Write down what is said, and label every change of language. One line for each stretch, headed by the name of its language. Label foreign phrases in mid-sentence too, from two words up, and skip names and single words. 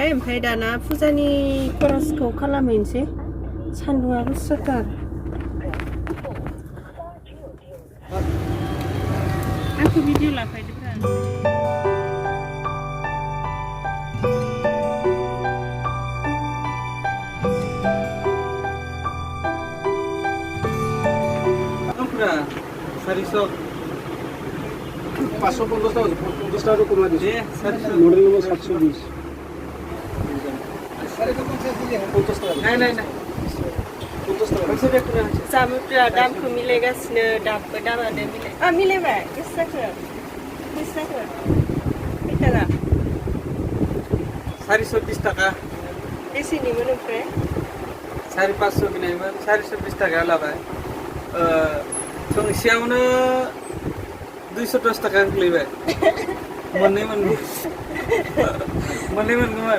Bodo: ओमफ्राय दाना फुजानि खरसखौ खालामहैनोसै सान्दुंआ गोसाथार आंखौ भिडिअ लाफायदोब्रा
Bangla: Compra 400 550 টাকা 50 টাকা কমা দিছে 400
English: model number
Bangla: 720 নাই নাই নাই 50 টাকা কইছে দেখুন
Bodo: जामुफ्रा दामखौ मिलायगासिनो दाबो दामानो मिलायबाय बेसे जाखो खैटाका
Bangla: 420 টাকা
Bodo: बेसेनिमोन ओमफ्राय 550 बिनायमोन 420 टाका लाबाय थोंसेयावनो 210 टाका गोलैबाय मोननै मोनगौमोन